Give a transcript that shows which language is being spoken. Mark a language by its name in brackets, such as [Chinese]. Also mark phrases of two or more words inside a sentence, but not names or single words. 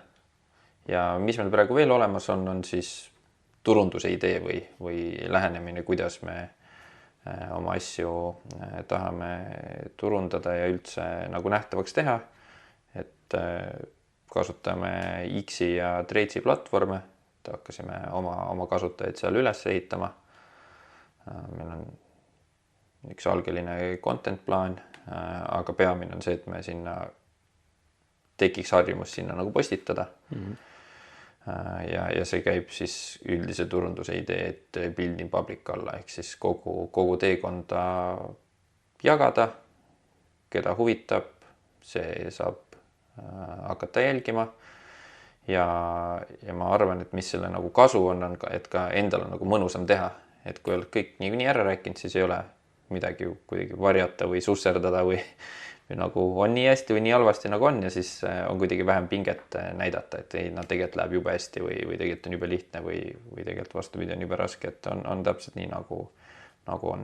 [Estonian] Ja mis meil praegu veel olemas on siis turunduse idee või lähenemine, kuidas me oma asju tahame turundada ja üldse nagu nähtavaks teha, et kasutame X-i ja Tradesi platvorme, et hakkasime oma kasutajaid seal üles ehitama. Meil on üks algeline content plaan, aga peamine on see, et me sinna tekiks harjumus sinna nagu postitada. Ja see käib siis üldise turunduse idee, et [English] build in public [Estonian] alla, ehk siis kogu teekonda jagada, keda huvitab, see saab hakata jälgima. Ja ma arvan, et mis selle nagu kasu on, et ka endal on nagu mõnusam teha, et kui oled kõik nii ära rääkinud, siis ei ole midagi kuidagi varjata või susserdada või nagu on nii hästi või nii halvasti nagu on ja siis on kuidagi vähem pinget näidata, et ei, tegelikult läheb jube hästi või tegelikult on jube lihtne või tegelikult vastupidi on jube raske, et on täpselt nii nagu on.